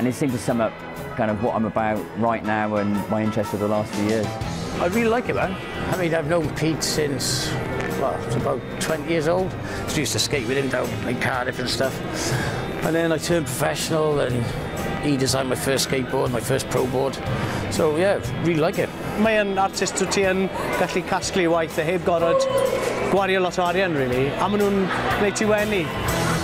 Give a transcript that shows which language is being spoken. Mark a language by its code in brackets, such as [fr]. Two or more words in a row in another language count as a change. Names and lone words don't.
[en] And it seemed to sum up kind of what I'm about right now and my interest over the last few years. I really like it, man. I mean, I've known Pete since, well, it's about 20 years old. I used to skate with him down in Cardiff and stuff. And then I turned professional, and he designed my first skateboard, my first pro board. So yeah, really like it. [cy] Mae'n artist wyt ti yn gallu casglu waith a heb gorfod gwario lot o arian, really. A maen nhw'n gwneud ti wenu.